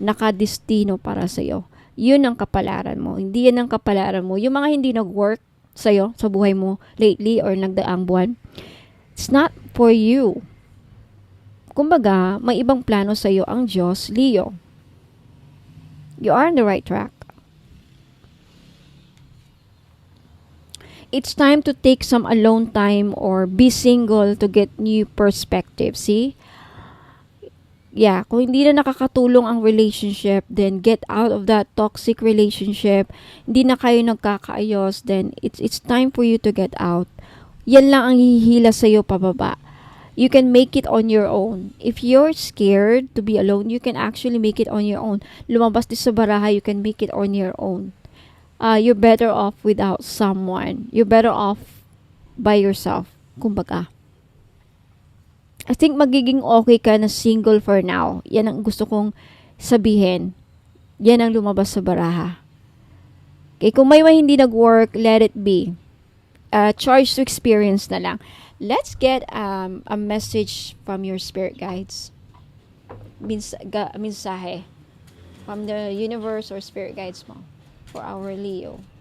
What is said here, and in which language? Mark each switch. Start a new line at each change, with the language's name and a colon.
Filipino: Nakadestino para sa'yo. Yun ang kapalaran mo. Hindi yan ang kapalaran mo. Yung mga hindi nag-work sa'yo, sa buhay mo lately or nagdaang buwan,
English: it's not for you.
Filipino: Kumbaga, may ibang plano sa'yo ang Diyos, Leo.
English: You are on the right track. It's time to take some alone time or be single to get new perspective. See? Yeah,
Filipino: kung hindi na nakakatulong
English: ang relationship, then get out of that toxic relationship.
Filipino: Hindi na kayo nagkakaayos,
English: then it's time for you to get out.
Filipino: Yan lang ang hihila sa'yo pababa.
English: You can make it on your own. If you're scared to be alone, you can actually make it on your own.
Filipino: Lumabas din sa baraha,
English: you can make it on your own. You're better off without someone. You're better off by yourself. Kumbaga. I think magiging okay ka na single for now.
Filipino: Yan ang gusto kong sabihin. Yan ang lumabas sa baraha. Okay, kung may hindi nag-work,
English: let it be. Charge to experience na lang. Let's get a message from your spirit guides. Mensahe from the universe or spirit guides mo for our Leo.